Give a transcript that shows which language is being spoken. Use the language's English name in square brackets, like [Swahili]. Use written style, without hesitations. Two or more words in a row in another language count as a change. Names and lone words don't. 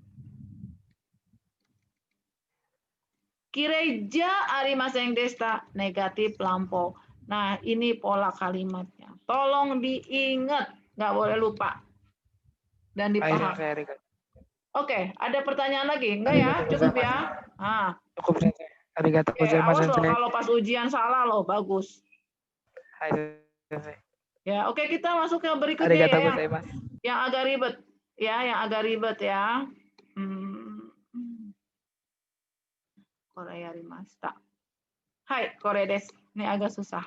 [Japanese] きれいじゃありませんでした. [Indonesian] Negatif lampau. Nah, ini pola kalimatnya. Tolong diingat. Nggak boleh lupa. Dan dipahami. Oke, ada pertanyaan lagi? Enggak ya? Cukup ya? Ah. Cukup sensei. [Japanese] ありがとうございます, [Indonesian] Awas loh [Japanese] 先生. [Indonesian] kalau pas ujian salah loh, bagus. [Japanese] はい、先生. [Indonesian] Ya, oke kita masuk ke berikutnya [Japanese] ありがとう [Indonesian] ya, [Japanese] ございます. [Indonesian] yang agak ribet. Ya, yang agak ribet ya. [Japanese] これありました. はい、これです. [Indonesian] Ini agak susah.